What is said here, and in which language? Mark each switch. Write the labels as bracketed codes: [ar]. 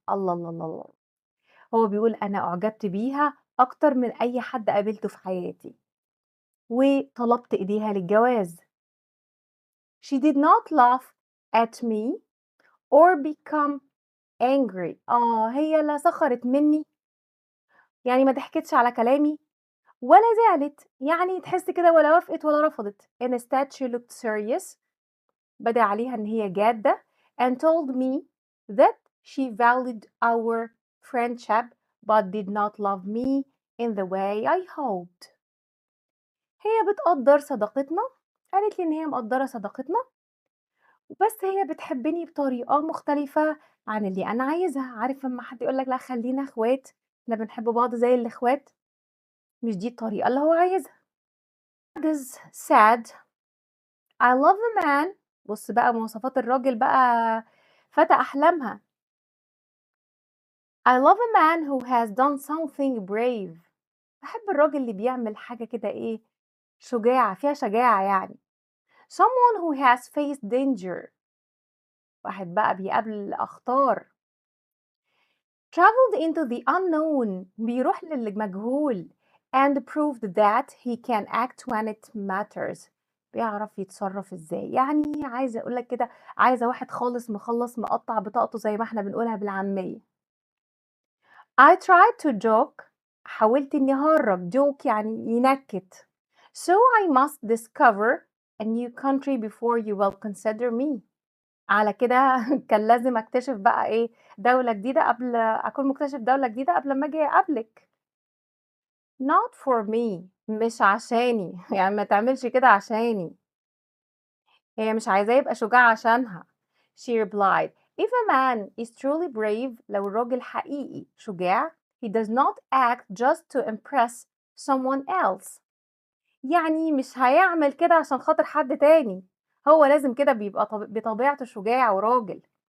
[ar] الله الله الله الله. هو بيقول أنا أعجبت بيها أكتر من أي حد قابلته في حياتي وطلبت إيديها للجواز. [en] She did not laugh at me or become angry. [ar] هي لا سخرت مني، يعني ما ضحكتش على كلامي ولا زعلت، يعني تحس كده ولا وافقت ولا رفضت. [en] Instead she looked serious. [ar] بدا عليها إن هي جادة [en] and told me that she valued our friendship but did not love me in the way I hoped. [ar] هي بتقدر صداقتنا، قالت لي إن هي مقدرة صداقتنا بس هي بتحبني بطريقة مختلفة عن اللي أنا عايزها. عارف لما حد يقولك لا خلينا اخوات، احنا بنحب بعض زي الاخوات، مش دي الطريقة اللي هو عايزها. [en] Is sad. I love a man. [ar] بص بقى مواصفات الراجل بقى، فتى أحلامها. [en] I love a man who has done something brave. [ar] بحب الراجل اللي بيعمل حاجة كده إيه، شجاعة، فيها شجاعة يعني. [en] Someone who has faced danger. [ar] واحد بقى بيقابل أخطار. [en] Traveled into the unknown. [ar] بيروح للمجهول. [en] And proved that he can act when it matters. [ar] بيعرف يتصرف ازاي، يعني عايزة اقولك كده، عايزة واحد خالص مخلص مقطع بطاقته زي ما احنا بنقولها بالعامية. [en] I tried to joke. [ar] حاولت اني اهرج. joke يعني ينكت. [en] So I must discover a new country before you will consider me. [ar] على كده كان لازم أكتشف بقى إيه، دولة جديدة قبل أكون مكتشف دولة جديدة قبل أمّا آجي أقابلِك. [en] Not for me. [ar] مش عشاني، يعني ما تعملش كده عشاني. هي مش عايزاه يبقى شجاع عشانها. [en] She replied, "If a man is truly brave [ar] لو الراجل حقيقي شجاع [en] he does not act just to impress someone else." [ar] يعني مش هيعمل كده عشان خاطر حد تاني، هو لازم كده بيبقى بطبيعته شجاع وراجل.